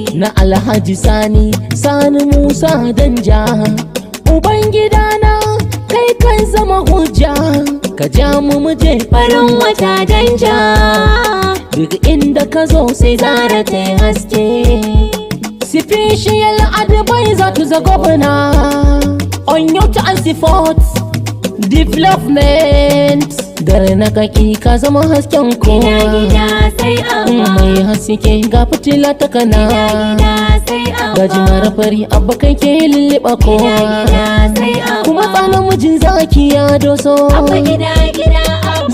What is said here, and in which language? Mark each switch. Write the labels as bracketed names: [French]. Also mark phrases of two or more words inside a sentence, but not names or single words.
[Hausa] Na Alhaji Sani, Sani Musa Danja, uban gidana kai kan zama hujja. Ka ja mu mu je Farin wata Danja. Duk inda ka zo sai Zara ta yi haske. [English] Special advisor to the governor on youth and sports development. [Hausa] Gar na kaki ka zama hasken kowa. Gida gida sai Abba. Mai haske ga fitila ta kana. Gida gida sai Abba. Ga jimar fari Abba kai ke lulluɓa kowa. Gida gida sai Abba. Kuma tsanin mijin zaki ya doso. Abba gida gida Abba.